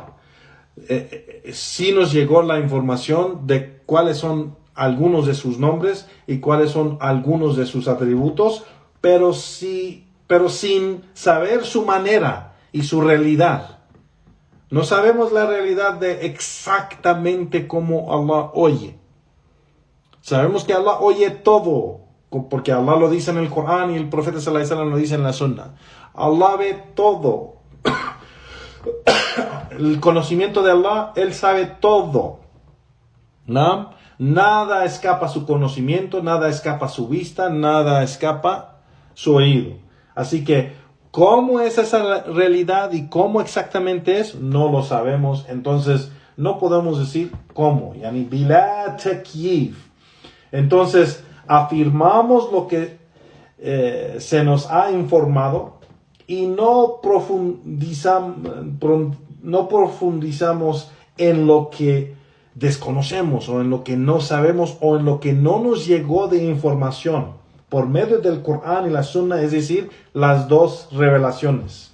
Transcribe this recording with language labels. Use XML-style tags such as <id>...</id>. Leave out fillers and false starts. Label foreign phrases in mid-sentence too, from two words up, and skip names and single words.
<es>Sí nos llegó la información de cuáles son algunos de sus nombres y cuáles son algunos de sus atributos, pero sin saber su manera y su realidad. No sabemos la realidad de exactamente cómo Allah oye. Sabemos que Allah oye todo, porque Allah lo dice en el Corán y el profeta</es> <ar>صلى الله عليه وسلم</ar> <es>lo dice en la Sunna. Allah ve todo. El conocimiento de Allah, Él sabe todo, ¿no? Nada escapa a su conocimiento, nada escapa a su vista, nada escapa a su oído. Así que, ¿cómo es esa realidad y cómo exactamente es? No lo sabemos. Entonces, no podemos decir cómo.</es> <ar>يعني بلا تكييف.</ar> <es>Entonces, afirmamos lo que se nos ha informado y no profundizamos en lo que desconocemos, o en lo que no sabemos, o en lo que no nos llegó de información por medio del Corán y la Sunna, es decir, las dos revelaciones.</es>